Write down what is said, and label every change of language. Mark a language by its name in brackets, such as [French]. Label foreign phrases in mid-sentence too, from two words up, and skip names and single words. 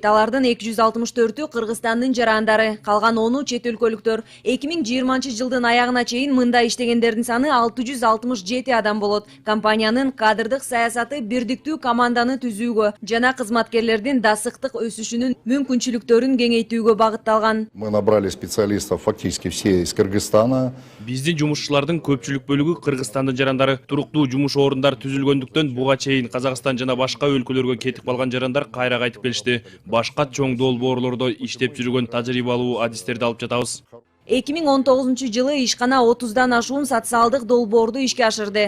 [Kyrgyz] Алардын 264-ü Кыргызстандын жарандары, калган 10-у чет өлкөлүктөр. 2020 жылдын аягына чейин мында иштегендердин саны 667 адам болот. Компаниянын кадрдык саясаты бирдиктүү команданы түзүүгө жана кызматкерлердин дасыктык өсүшүнүн мүмкүнчүлүктөрүн кеңейтүүгө багытталган. [Russian] Мы набрали специалистов фактически все из Кыргызстана. [Kyrgyz] Биздин жумушчулардын көпчүлүк бөлүгү Кыргызстандын жарандары. Туруктуу жумуш орундары түзүлгөндүктөн буга чейин Казакстан жана башка өлкөлөргө кетип калган жарандар кайра кайтып келишти. Башка чоң долбоорлордо иштеп жүргөн тажрыйбалуу адистерди алып жатабыз. 2019 жылы ишкана 30дан ашуун социалдык долбоорду ишке ашырды.